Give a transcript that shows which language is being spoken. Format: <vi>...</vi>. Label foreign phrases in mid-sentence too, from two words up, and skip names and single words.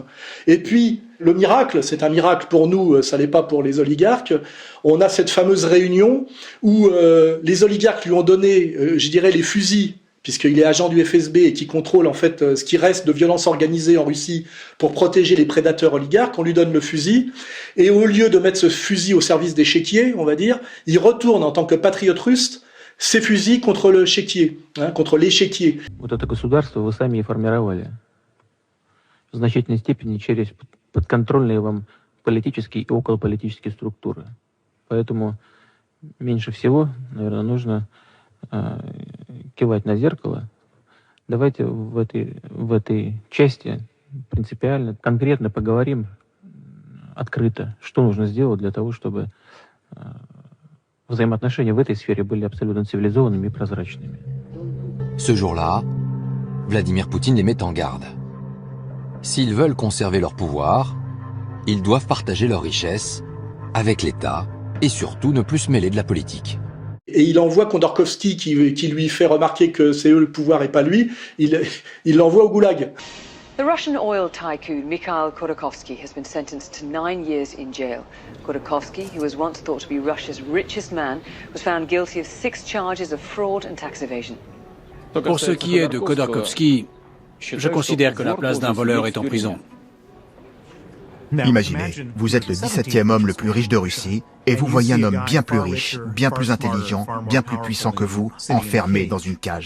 <fr>Et puis, le miracle, c'est un miracle pour nous, ça l'est pas pour les oligarques, on a cette fameuse réunion où les oligarques lui ont donné, je dirais, les fusils, puisqu'il est agent du FSB et qui contrôle en fait ce qui reste de violence organisée en Russie pour protéger les prédateurs oligarques, on lui donne le fusil, et au lieu de mettre ce fusil au service des chéquiers, on va dire, il retourne en tant que patriote russe ces fusils contre le chéquier, contre l'échiquier.</fr> <ru>Вот это государство вы сами и формировали в значительной степени через подконтрольные вам политические и околополитические структуры. Поэтому меньше всего, наверное, нужно кивать на зеркало. Давайте в этой части принципиально, конкретно поговорим открыто, что нужно сделать для того, чтобы взаимоотношения в этой сфере были абсолютно цивилизованными и прозрачными.</ru> <fr>Ce jour-là, Vladimir Poutine les met en garde. S'ils veulent conserver leur pouvoir, ils doivent partager leurs richesses avec l'État et surtout ne plus se mêler de la politique. Et il envoie Khodorkovsky qui lui fait remarquer que c'est eux le pouvoir et pas lui, il l'envoie au goulag.</fr> <en>The Russian oil tycoon Mikhail Khodorkovsky has been sentenced to 9 years in jail. Khodorkovsky, who was once thought to be Russia's richest man, was found guilty of 6 charges of fraud and tax evasion.</en> <fr>Pour ce qui est de Khodorkovsky, je considère que la place d'un voleur est en prison. Imaginez, vous êtes le 17e homme le plus riche de Russie et vous voyez un homme bien plus riche, bien plus intelligent, bien plus puissant que vous, enfermé dans une cage.</fr>